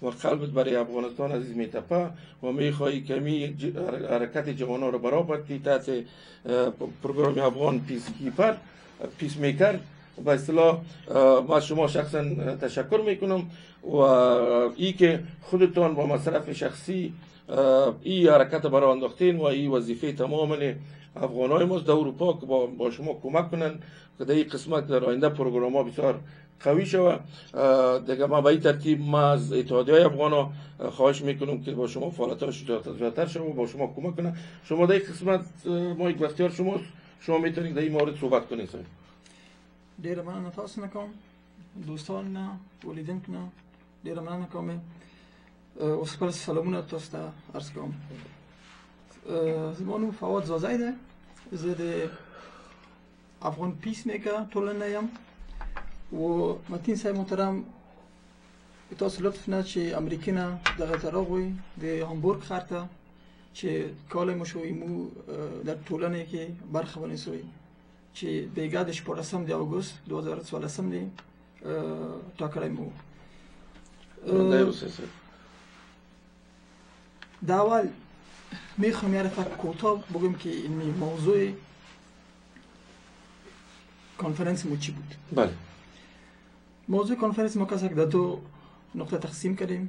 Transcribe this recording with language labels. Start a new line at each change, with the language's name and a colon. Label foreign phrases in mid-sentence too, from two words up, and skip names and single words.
Persian: قلبت برای افغانستان عزیز میتپه و میخوایی کمی حرکت جوانا رو برابر کی تحت پروگرام افغان پیس میکر به اصطلاح ما شما شخصا تشکر میکنم و ای که خودتان با مصرف شخصی ای حرکت برای انداختین و ای وظیفه تماما افغانای ما در اروپا که با شما کمک کنن که در این قسمت در آینده پروگرام ها بسیار قوی شود. دیگه ما به این ترتیب ما از اتحادیه های افغانا خواهش میکنم که با شما فعالیت‌هاش زیادتر شود و با شما کمک کنن. شما در این قسمت ما یک اختیار شماست شما میتونید در این مورد صحبت کنید.
Pashto: ډیره مننه تاسو نه کوم دوستان نه ولیدین نه ډیره مننه کوم اوس خپل سلامونه تاسو ته عرض کوم. زما نوم فواد زازی ده، زه د افغان پیس میکر ټولنه یم و متین صاحب محترم تاسو لطف نه چې امریکا نه دغه ته راغوئ د هامبورګ ښار ته چې کال مو شو ایمو در ټولنه کې برخه ونیسئ چې بیګا د 14 د اګوست 2014 دی ټاکلی مو.
Persian: در اول میخوام یه رفت کوتاه بگم که این موضوع کنفرانس ما چی بود. بله. موضوع کنفرانس ما کسی که در دو نقطه تقسیم کردیم.